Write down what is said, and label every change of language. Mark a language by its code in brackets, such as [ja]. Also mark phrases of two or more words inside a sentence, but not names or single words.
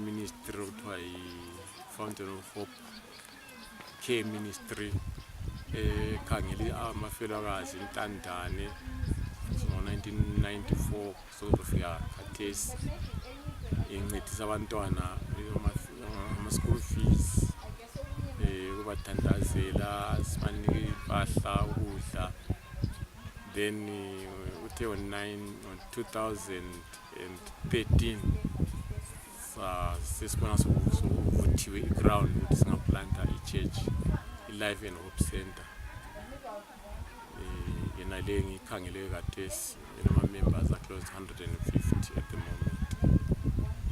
[nd] iministry okuthiwa yi-Fountain of Hope Care Ministry ekhangele amafelokazi intandane ngo-1994 sokufika khathesi incedisa abantwana ama- [en] school fees [nd] ukubathandazela sibanike impahla ukudla then uthe on 2013 sesibona sokuvuthiwe i-ground ukuthi singaplanta i-church i-Life and Hope Center yena le ngikhangele khathesi enama [en] members are close to 150 at the moment.